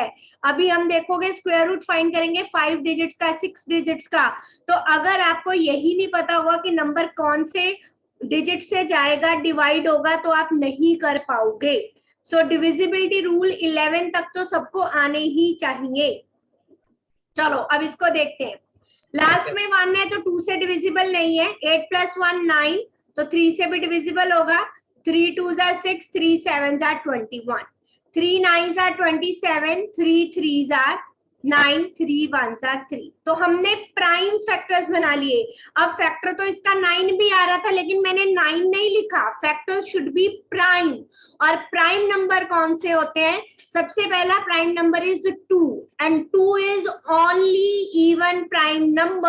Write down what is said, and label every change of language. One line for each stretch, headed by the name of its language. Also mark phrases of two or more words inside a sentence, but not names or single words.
Hindi: अभी हम देखोगे
English: square root find
Hindi: करेंगे 5 डिजिट्स का, 6 डिजिट्स का, तो अगर आपको यही नहीं पता होगा कि नंबर कौन से डिजिट से जाएगा, डिवाइड होगा, तो आप नहीं कर पाओगे। सो
English: divisibility rule
Hindi: 11 तक तो सबको आने ही चाहिए। चलो अब इसको देखते हैं। लास्ट में 1 है तो 2 से डिविजिबल नहीं है। 8 + 1 9, तो 3 से भी डिविजिबल होगा।
English: 3 2s are 6, 3 7s are 21, 3 9s are 27, 3 3s are 9, 3 1s are 3।
Hindi: तो हमने
English: prime factors
Hindi: बना लिए। अब फैक्टर तो इसका 9 भी आ रहा था लेकिन मैंने 9 नहीं लिखा,
English: factors should be prime.
Hindi: और
English: prime number
Hindi: कौन से होते हैं? सबसे पहला
English: prime number is 2 and 2 is only even prime number.